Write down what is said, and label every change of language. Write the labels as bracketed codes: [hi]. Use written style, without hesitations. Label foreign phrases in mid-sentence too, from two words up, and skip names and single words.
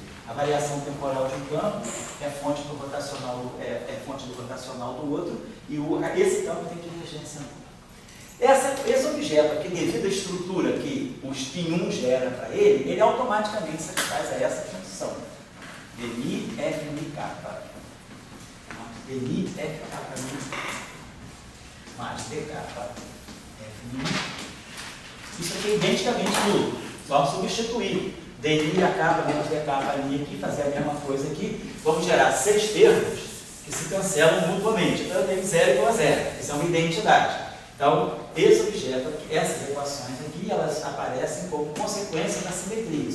[pt] A variação temporal de um campo é fonte do rotacional, fonte do rotacional do outro, e esse campo tem divergência nula. Esse objeto aqui, devido à estrutura que o spin 1 gera para ele automaticamente satisfaz a essa condição. Dmi F mi kappa. Dmi F kappa mi mais D kappa F mi. Isso aqui é identicamente nulo. Só substituir Dmi a kappa menos D kappa mi aqui, fazer a mesma coisa aqui. Vamos gerar 6 termos que se cancelam mutuamente. Então eu tenho 0 igual a 0. Isso é uma identidade. Então, esse objeto, essas equações aqui, elas aparecem como consequência da simetria.